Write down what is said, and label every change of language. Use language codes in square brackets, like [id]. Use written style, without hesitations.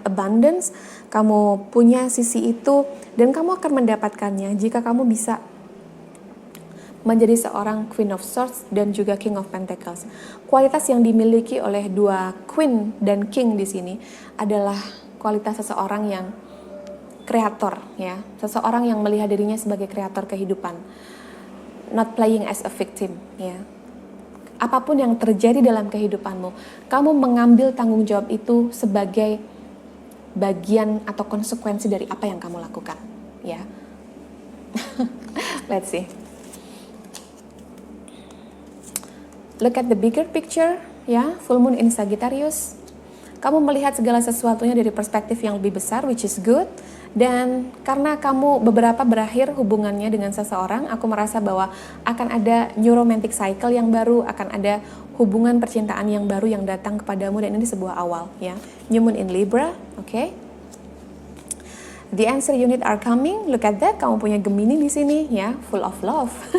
[id] Abundance, kamu punya sisi itu dan kamu akan mendapatkannya jika kamu bisa menjadi seorang Queen of Swords dan juga King of Pentacles. Kualitas yang dimiliki oleh dua Queen dan King di sini adalah kualitas seseorang yang kreator, ya. Seseorang yang melihat dirinya sebagai kreator kehidupan. [en] Not playing as a victim, ya. [id] Apapun yang terjadi dalam kehidupanmu, kamu mengambil tanggung jawab itu sebagai bagian atau konsekuensi dari apa yang kamu lakukan, ya. [en] Let's see. Look at the bigger picture, ya. Full moon in Sagittarius. [id] Kamu melihat segala sesuatunya dari perspektif yang lebih besar, [en] which is good. [id] Dan karena kamu beberapa berakhir hubungannya dengan seseorang, aku merasa bahwa akan ada [en] new romantic cycle [id] yang baru, akan ada hubungan percintaan yang baru yang datang kepadamu, dan ini sebuah awal, ya. [en] New moon in Libra, oke. The answer unit are coming. Look at that, [id] kamu punya Gemini di sini, ya, [en] full of love.